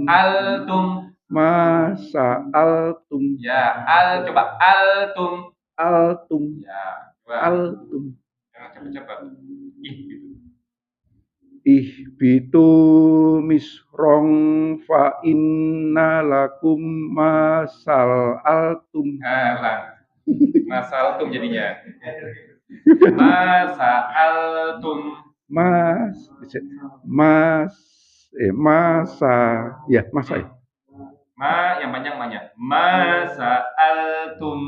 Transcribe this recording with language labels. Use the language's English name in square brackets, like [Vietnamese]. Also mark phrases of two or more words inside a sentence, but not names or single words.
[Arabic] Altum. Masa'altum. [Indonesian] Ya, coba [Arabic] altum. Altum. [Indonesian] Ya, coba. [Arabic] Altum. [Indonesian] Jangan cepat-cepat. Gitu. [Arabic] Ihbitu misrong fa inna lakum masa'altum. Masa'altum [Indonesian] jadinya. [Arabic] Masa'altum. [Indonesian] Masa ya. Ma yang panjang banyak. [Arabic] Masa'altum.